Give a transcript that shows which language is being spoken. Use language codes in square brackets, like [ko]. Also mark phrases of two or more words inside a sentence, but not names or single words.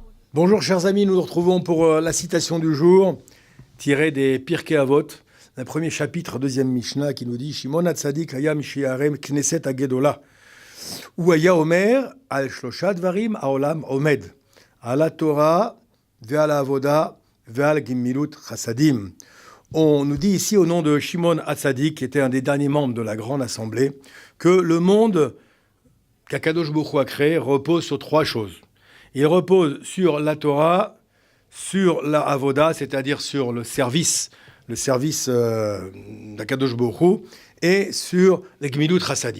[fr] Bonjour chers amis, nous nous retrouvons pour la citation du jour, tirée des Pirkei Avot, un premier chapitre, deuxième Mishnah, qui nous dit [he] שמעון הצדיק היה משירי כנסת הגדולה, הוא היה אומר על שלשה דברים העולם עומד, על התורה ועל העבודה ועל גמילות חסדים. [fr] On nous dit ici au nom de Shimon Hatzadik, qui était un des derniers membres de la grande assemblée, que le monde qu' [he] הקדוש ברוך הוא [fr] a créé repose sur trois choses. Il repose sur la Torah, sur la Avoda, c'est-à-dire sur le service d' [he] הקדוש ברוך הוא, [fr] et sur les [he] גמילות חסדים.